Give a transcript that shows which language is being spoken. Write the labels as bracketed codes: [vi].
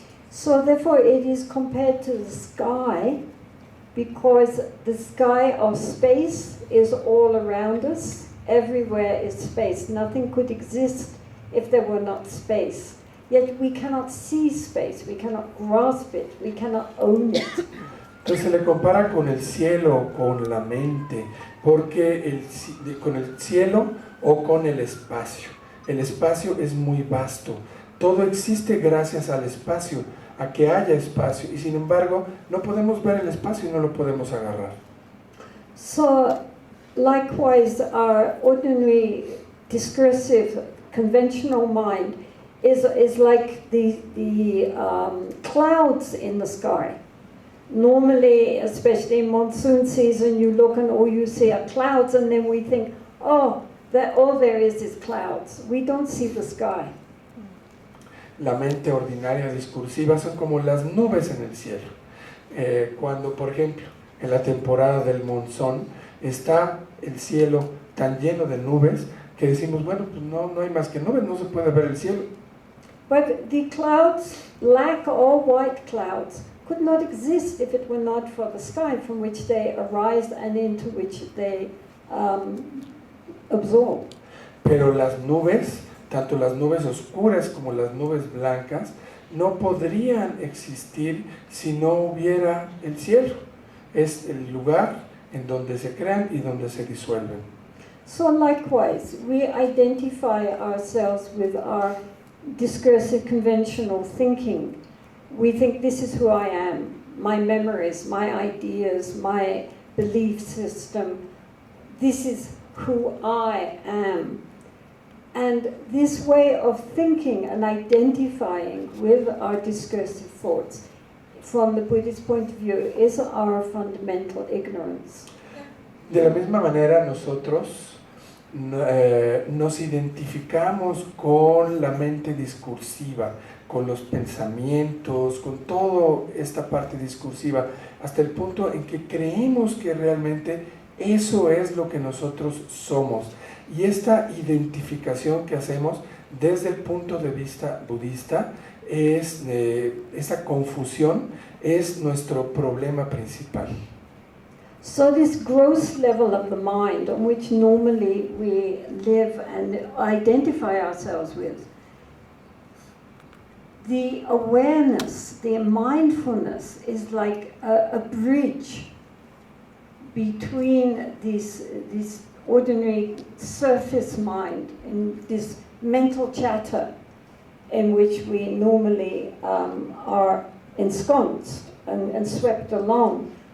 [en] So therefore it is compared to the sky, because the sky of space is all around us. Everywhere is space. Nothing could exist if there were not space. Yet we cannot see space, we cannot grasp it, we cannot own it. [es] Entonces se le compara con el cielo, con la mente, porque con el cielo o con el espacio. El espacio es muy vasto. Todo existe gracias al espacio, a que haya espacio, y sin embargo no podemos ver el espacio y no lo podemos agarrar. [en] So, likewise, our ordinary, discursive, conventional mind is like the clouds in the sky. Normally, especially in monsoon season, you look and all you see are clouds, and then we think, all there is clouds. We don't see the sky. [es] La mente ordinaria discursiva son como las nubes en el cielo. Cuando, por ejemplo, en la temporada del monzón está el cielo tan lleno de nubes que decimos, bueno, pues no hay más que nubes, no se puede ver el cielo. [en] But the clouds, black or white clouds, could not exist if it were not for the sky from which they arise and into which they absorb. [es] Pero las nubes, tanto las nubes oscuras como las nubes blancas, no podrían existir si no hubiera el cielo. Es el lugar en donde se crean y donde se disuelven. [en] So likewise, we identify ourselves with our discursive conventional thinking. We think this is who I am, my memories, my ideas, my belief system. This is who I am. And this way of thinking and identifying with our discursive thoughts, from the Buddhist point of view, is our fundamental ignorance. [es] De la misma manera, nosotros nos identificamos con la mente discursiva, con los pensamientos, con toda esta parte discursiva, hasta el punto en que creemos que realmente eso es lo que nosotros somos. Y esta identificación que hacemos desde el punto de vista budista, esa confusión es nuestro problema principal. [en] So this gross level of the mind on which normally we live and identify ourselves with, the awareness, the mindfulness is like a bridge between this ordinary surface mind and this mental chatter in which we normally are ensconced and swept along.